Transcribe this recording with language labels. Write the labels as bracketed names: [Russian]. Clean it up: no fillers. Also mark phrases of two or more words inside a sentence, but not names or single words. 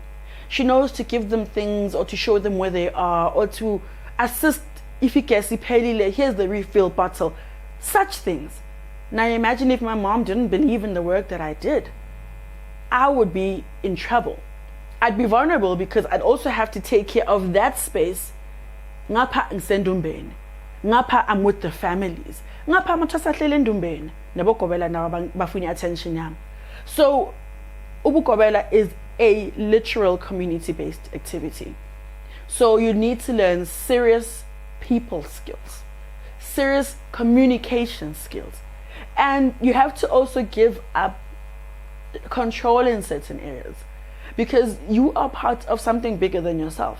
[English] She knows to give them things or to show them where they are or to assist. If you can see, here's the refill bottle. Such things. Now imagine if my mom didn't believe in the work that I did. I would be in trouble. I'd be vulnerable because I'd also have to take care of that space. [Zulu] Ngapha ngisendumbeni. [English] Ngapha I'm with the families. [Zulu] Ngapha mathasahlele endumbeni. Nabo Gobela na bafuna attention yami. [English] So Gobela is a literal community-based activity. So you need to learn serious people skills, serious communication skills, and you have to also give up control in certain areas because you are part of something bigger than yourself.